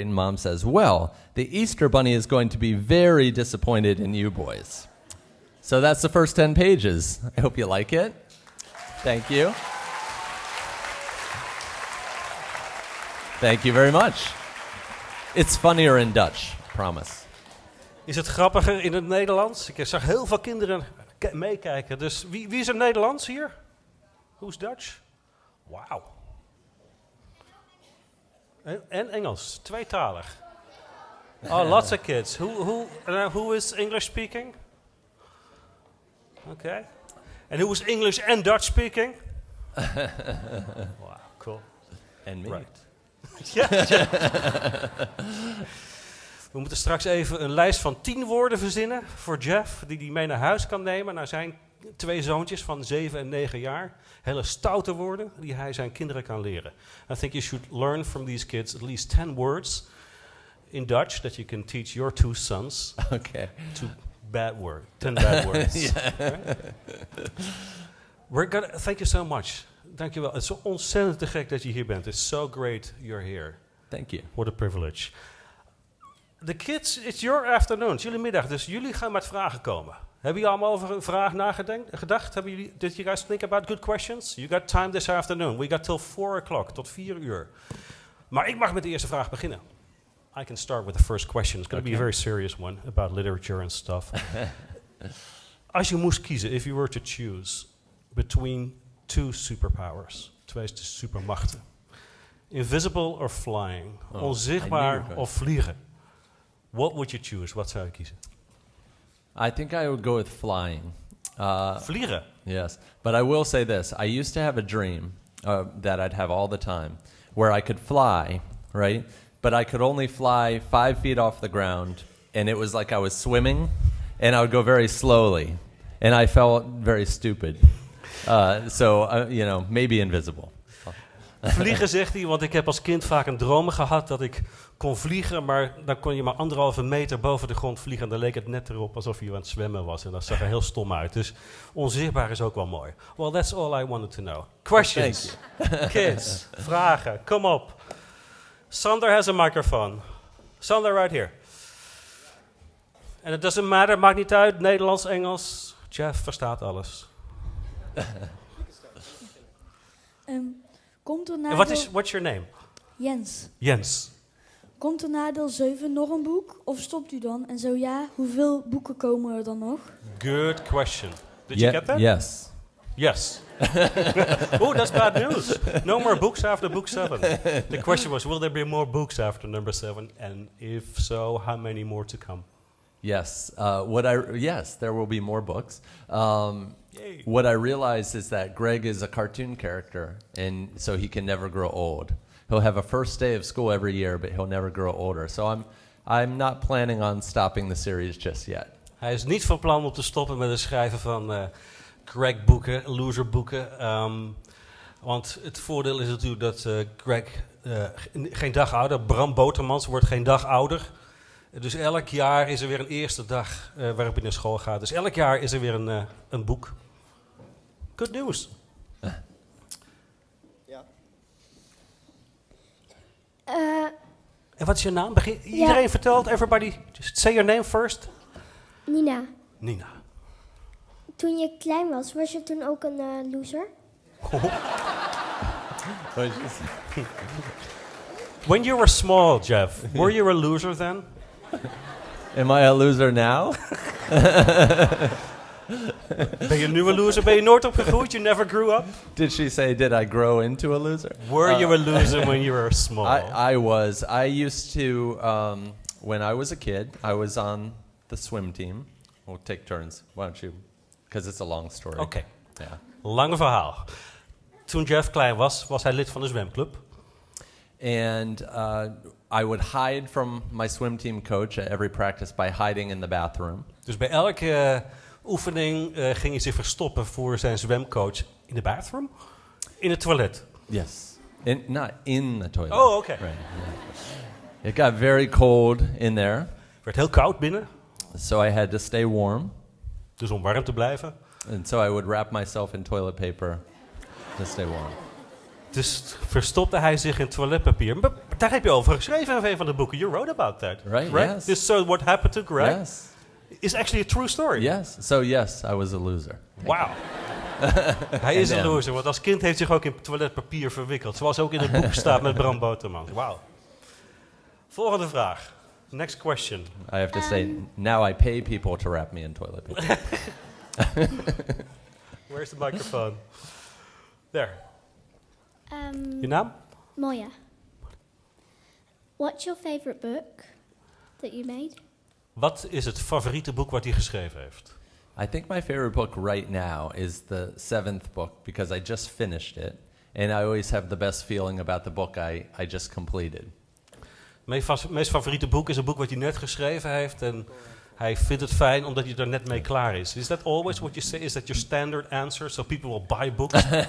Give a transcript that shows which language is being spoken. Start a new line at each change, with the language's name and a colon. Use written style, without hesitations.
English: And Mom says, "Well, the Easter Bunny is going to be very disappointed in you boys." So that's the first 10 pages. I hope you like it. Thank you. Thank you very much. It's funnier in Dutch, promise.
Dutch: Is het grappiger in het Nederlands? Ik zag heel veel kinderen meekijken. Dus wie is er Nederlands hier?
English: Who's Dutch? Wauw.
Dutch: En Engels, tweetalig.
English: Oh, lots of kids. Who is English speaking? Okay. And who is English and Dutch speaking? Wow, cool. And me. Right. Ja.
Dutch: We moeten straks even een lijst van 10 woorden verzinnen voor Jeff, die mee naar huis kan nemen naar zijn 2 zoontjes van 7 en 9 jaar. Hele stoute woorden die hij zijn kinderen kan leren.
English: I think you should learn from these kids at least 10 words in Dutch that you can teach your 2 sons. Okay. 10 bad words. Right? Thank you so much.
Dutch: Dank je wel. Het is zo ontzettend te gek dat je hier bent.
English: It's so great you're here. Thank you. What a privilege. The kids, it's your afternoon.
Dutch: Het is jullie middag, dus jullie gaan met vragen komen. Hebben jullie allemaal over een vraag nagedacht?
English: Did you guys think about good questions? You got time this afternoon. We got till 4 o'clock,
Dutch: tot 4 uur. Maar ik mag met de eerste vraag beginnen.
English: I can start with the first question. It's going to be a very serious one about literature and stuff.
Dutch: Als je moest kiezen,
English: if you were to choose between 2 superpowers, 2 supermachten. Invisible or flying?
Dutch: Onzichtbaar of vliegen?
English: What would you choose?
Dutch: Wat zou je kiezen?
English: I think I would go with flying.
Dutch: Vliegen?
English: Yes. But I will say this. I used to have a dream that I'd have all the time where I could fly, right? But I could only fly 5 feet off the ground, and it was like I was swimming, and I would go very slowly, and I felt very stupid. So maybe invisible.
Dutch: Vliegen, zegt hij, want ik heb als kind vaak een droom gehad dat ik kon vliegen, maar dan kon je maar 1,5 meter boven de grond vliegen en dan leek het net erop alsof je aan het zwemmen was en dat zag er heel stom uit. Dus onzichtbaar is ook wel mooi.
English: Well, that's all I wanted to know. Questions? Kids?
Dutch: Vragen? Kom op.
English: Sander has a microphone. Sander, right here. And it doesn't matter,
Dutch: maakt niet uit, Nederlands, Engels. Jeff verstaat alles. Komt er na
English: En what's your name? Jens. Jens.
Dutch: Komt er na deel 7 nog een boek? Of stopt u dan? En zo ja, hoeveel boeken komen er dan nog?
English: Good question. Did you get that? Yes. Yes. Oh, that's bad news. No more books after book 7. The question was, will there be more books after number 7? And if so, how many more to come? Yes. Yes, there will be more books. Yay. What I realized is that Greg is a cartoon character, and so he can never grow old. He'll have a first day of school every year, but he'll never grow older. So I'm not planning on stopping the series just yet.
Dutch: Hij is niet van plan om te stoppen met het schrijven van Greg-boeken, loser-boeken. Want het voordeel is natuurlijk dat Greg geen dag ouder, Bram Botermans wordt geen dag ouder. Dus elk jaar is er weer een eerste dag waarop hij naar school gaat. Dus elk jaar is er weer een boek.
English: Good news.
Dutch: Ja. En wat is je naam? Iedereen vertelt,
English: everybody, just say your name first.
Dutch: Nina, Nina. toen je klein was je toen ook een loser?
English: When you were small, Jeff, were you a loser then? Am I a loser now?
Dutch: Ben je nu een loser? Ben je nooit opgegroeid?
English: You never grew up? Did she say, did I grow into a loser? Were you a loser when you were small? I was. I used to, when I was a kid, I was on the swim team. We'll take turns. Why don't you? Because it's a long story.
Dutch: Oké,
English: Yeah.
Dutch: lange verhaal. Toen Jeff klein was hij lid van de zwemclub.
English: And I would hide from my swim team coach at every practice by hiding in the bathroom.
Dutch: Dus bij elke oefening ging hij zich verstoppen voor zijn zwemcoach in de bathroom? In het toilet?
English: Yes. Not in the toilet.
Dutch: Oh, oké.
English: Right, yeah. It got very cold in there,
Dutch: Het werd heel koud binnen,
English: so I had to stay warm.
Dutch: dus om warm te blijven.
English: And so I would wrap myself in toilet paper to stay warm.
Dutch: Dus verstopte hij zich in toiletpapier. Maar daar heb je over geschreven in een van de boeken.
English: You wrote about that. Right, yes. This so what happened to Greg Yes. is actually a true story. Yes. So yes, I was a loser.
Dutch: Wauw. Hij is En een dan? loser, want als kind heeft zich ook in toiletpapier verwikkeld. Zoals ook in het boek staat met Bram Boterman. Wauw. Volgende vraag.
English: Next question. I have to say, now I pay people to wrap me in toilet paper. Where's the microphone? There.
Dutch: Je naam?
English: Moya. What's your favorite book that you made?
Dutch: Wat is het favoriete boek wat hij geschreven heeft?
English: I think my favorite book right now is the 7th book because I just finished it. And I always have the best feeling about the book I just completed.
Dutch: Meest favoriete boek is een boek wat hij net geschreven heeft. En hij vindt het fijn omdat hij er net mee klaar is.
English: Is that always what you say? Is that your standard answer? So people will buy books?